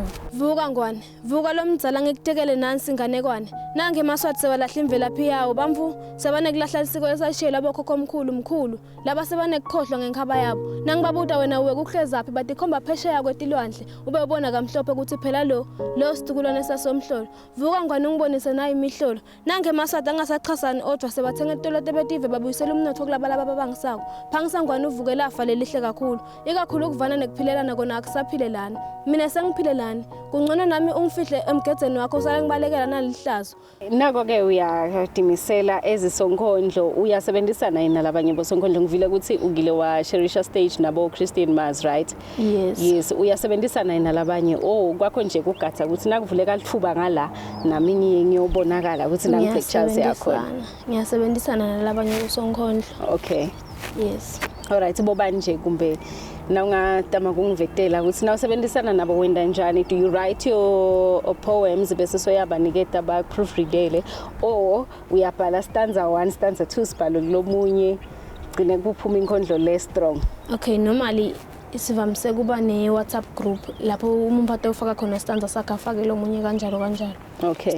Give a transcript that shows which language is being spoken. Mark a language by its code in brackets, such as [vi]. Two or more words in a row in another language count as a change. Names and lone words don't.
[ss] Vuka ngwane, vuka lomdzala ngikutekele nansi inganekwane nange eMaswati sewalahla imvelaphi yawo bamfu sebane kulahla isiko esashiyela bokhokho omkhulu laba sebane kukhohlwa ngenkhaba yabo nangibabuta wena uwe kuhlezaphi bathi khomba phesheya kwetilwandle ube ubona kamhlophe ukuthi phela lo situkulwana sasomhlolo. Vuka ngwane ngibonise nayo imihlolo nange eMaswati angasachasani odwa sebathenga etolete betive babuyisela umnotho kulaba bangisako phangisangwane uvuke lafa lelihle kakhulu ikakhulu ukuvana nekuphilelana kona akusaphilelani. Mina sengiphilelani. Kungcono nami ungifihle emgedzeni wakho usale ngibalekela nalihlazo. Nako-ke uyadimisela ezisonkondlo uyasebenzisana yini nalabanye bosonkondlo ngivile ukuthi ugile washerisha stage nabo Christine Mars, right? [en] Yes, [ss] uyasebenzisana yini nalabanye kwakho nje kugatha ukuthi nakuvuleka lithuba ngala nami ngiyobonakala ukuthi nami pictures yakho. Ngiyasebenzisana nalabanye bosonkondlo. [en] Okay. Yes. [ss] Alright, bobani nje kumbe na ungatama kungivekela ukuthi na usebenzisana nabo wenda njani? [en] Do you write your poems [ss] bese soyabaniketa ba proofreadele or uyabhala stanza 1 stanza 2 sibhalo kulomunye gcine kuphuma inkondlo le strong? Okay, normally isivamise kuba ne WhatsApp group lapho umphathi ufaka khona stanza sakhe afake lo munye kanjalo. [en] Okay.